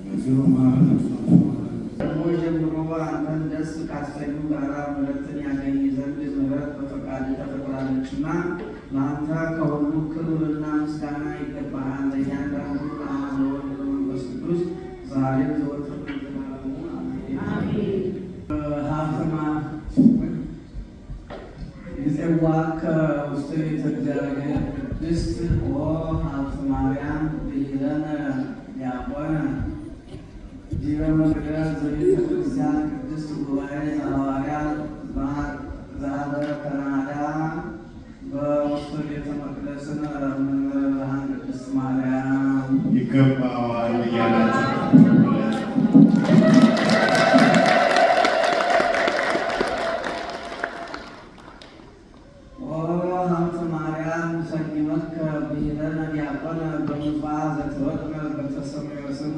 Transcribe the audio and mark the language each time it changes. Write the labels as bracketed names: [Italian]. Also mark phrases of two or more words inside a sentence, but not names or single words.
[Amharic] ደግሞ ጀምሮ አንተን ደስ ካሰኙ ጋራ ምሕረትን ያገኝ ዘንድ ምሕረት በፈቃድ ተፈጥራለችና ለአንተ ከሁሉ ክብርና ምስጋና ይገባሃል። ለእያንዳንዱ [Geez] ለአብ ወወልድ ወመንፈስ ቅዱስ [Amharic] ዛሬም ዘወትርም ለዘላለሙ አሜን። ሀብተማ [Geez] ይጼዋከ ውስተ ቤተ እግዚአብሔር ቅድስት ሀብተ ማርያም ብሂለነ ዲያቆነ ዲበ መቅደስ ዘቤተ ክርስቲያን ቅድስት ጉባኤ ዘሐዋርያት ዘሀገረ ካናዳ በውስተ ቤተ መቅደስነ መንበረ ብርሃን ቅድስት ማርያም [Amharic] ይገባዋል እያላችሁ [Geez] ሀብተ ማርያም ሰይመከ ብሂለነ ዲያቆነ በምጽዋ ዘተወጥነ በተሰመየ ስም